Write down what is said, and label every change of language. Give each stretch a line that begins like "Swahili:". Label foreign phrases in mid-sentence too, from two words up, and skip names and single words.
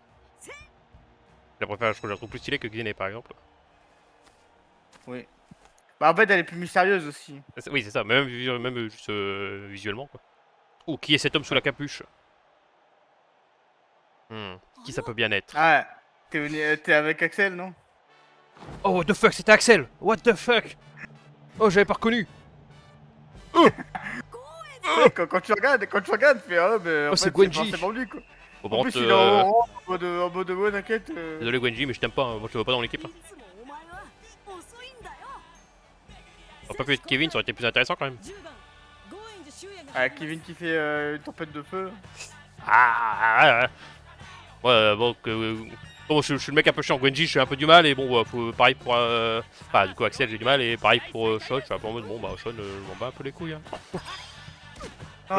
French: Je la préfère, je la trouve plus stylée que Guinée par exemple. Oui. Bah en fait elle est plus mystérieuse aussi. Oui, c'est ça, même juste visuellement quoi. Oh, qui est cet homme sous la capuche? Qui ça peut bien être? Ah t'es avec Axel non? Oh,
English: what the fuck,
French: c'était Axel!
English: What the fuck!
French: Oh, j'avais pas reconnu! Quand tu regardes, tu fais ah mais en Oh, fait c'est Gwenji. forcément lui quoi. Bon, par En plus contre, il est en mode ouais t'inquiète. désolé Gwenji, mais je t'aime pas, hein. Moi je te vois pas dans l'équipe. Hein.
Japanese: いつもお前は遅いんだよ
French: Ça aurait pas pu être Kevin, ça aurait été plus intéressant quand même.
Japanese: 10 番ゴーエンジ周也が
French: Ah Kevin qui fait une tempête de feu. Ah, ouais, bon, bon je suis le mec un peu chiant. Gwenji, je suis un peu du mal, et bon, pareil pour. Enfin, du coup, Axel, j'ai du mal, et pareil pour Sean, je suis un peu en mode bon, bah, Sean, je m'en bats un peu les couilles. Hein. Non